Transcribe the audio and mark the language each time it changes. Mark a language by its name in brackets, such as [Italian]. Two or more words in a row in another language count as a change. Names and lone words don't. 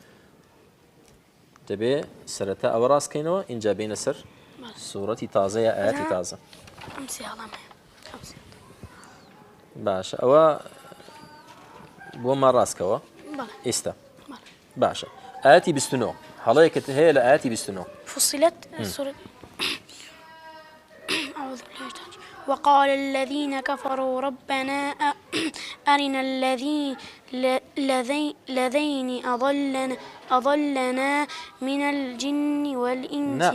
[Central Kurdish] دەبێ سەرەتا ئەوە ڕاستکەینەوە اینجا بینە سەر سوورەتی تازەیە ئاەتی تازە باشە ئەوە بۆمان ڕاستکەوە ئێستا باشە ئاەتی 29 هەڵەیەکت هەیە لە ئاەتی 29 [Arabic] فصلت سورة أعوذ بالله وقال الذين كفروا ربنا أرنا الذين أضلنا من الجن والإنس